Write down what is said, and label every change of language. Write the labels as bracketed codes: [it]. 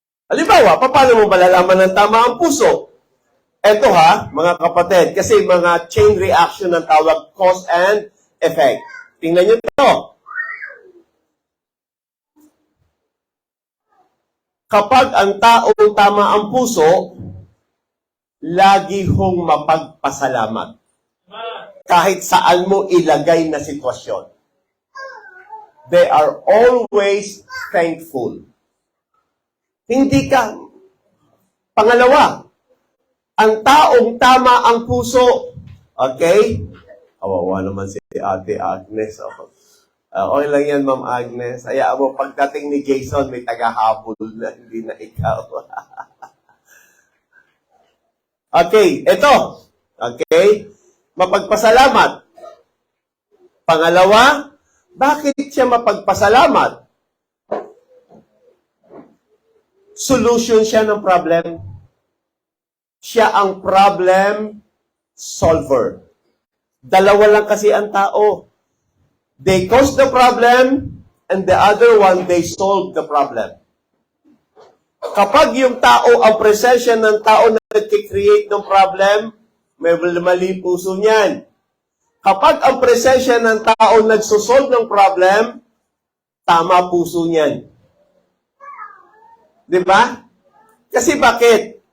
[tl] Halimbawa, paano mo malalaman ng tama ang puso? Eto mga kapatid, kasi mga chain reaction ang tawag, [en] cause and effect. [tl] Tingnan nyo ito. Kapag ang taong tama ang puso, lagi hong mapagpasalamat. Kahit saan mo ilagay na sitwasyon. [en] They are always thankful. [tl] Hindi ka. Pangalawa, ang taong tama ang puso. Okay? Kawawa naman si Ate Agnes. Okay lang yan, Ma'am Agnes. Hayaan mo, pagdating ni Jason, may tagahabol na, hindi na ikaw. Okay, ito. Okay? Mapagpasalamat. Pangalawa, bakit siya mapagpasalamat? Solution siya ng problem. Siya ang problem solver. Dalawa lang kasi ang tao. [en] They cause the problem, and the other one, they solve the problem. [tl] Kapag yung tao, ang presensya ng tao na nag-create ng problem, may mali puso niyan. Kapag ang presensya ng tao nagsosolve ng problem, tama puso niyan. Di ba? Kasi bakit?